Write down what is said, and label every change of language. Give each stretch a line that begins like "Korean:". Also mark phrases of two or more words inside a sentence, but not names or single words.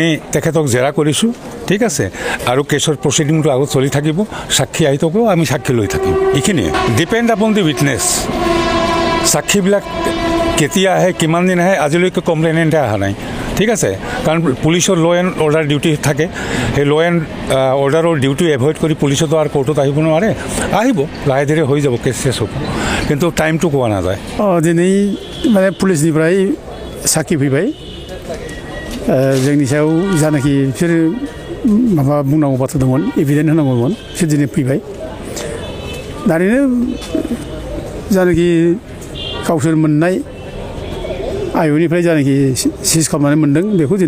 Assamese: তেখেতক জেৰা কৰিছোঁ ঠিক আছে আৰু কেছৰ প্ৰচিডিংটো আগত চলি থাকিব সাক্ষী আহি থাকিব আমি সাক্ষী লৈ থাকিম এইখিনিয়ে
English: depend upon the witness
Assamese: সাক্ষীবিলাক কেতিয়া আহে কিমান দিন আহে আজিলৈকে কমপ্লেইনেণ্টে অহা নাই ঠিক আছে কাৰণ পুলিচৰ
English: law and order duty
Assamese: থাকে সেই
English: law and order duty
Assamese: এভইড কৰি পুলিচতো আৰু কোৰ্টত আহিব নোৱাৰে আহিব লাহে ধীৰে হৈ যাব কেছ চেছ হ'ব কিন্তু টাইমটো কোৱা নাযায়
Bodo: दिनै माने पुलिसनिफ्राय साखि फैबाय जोंनि सायाव जानाखि बिसोर माबा बुंनांगौ बाथ्रा दंमोन एभिडेन्ट होनांगौमोन बिसोर दिनै फैबाय दानिनो जानाखि गावसोर मोननाय आय'निफ्राय जानाखि सिज खालामनानै मोनदों बेखौ दिनै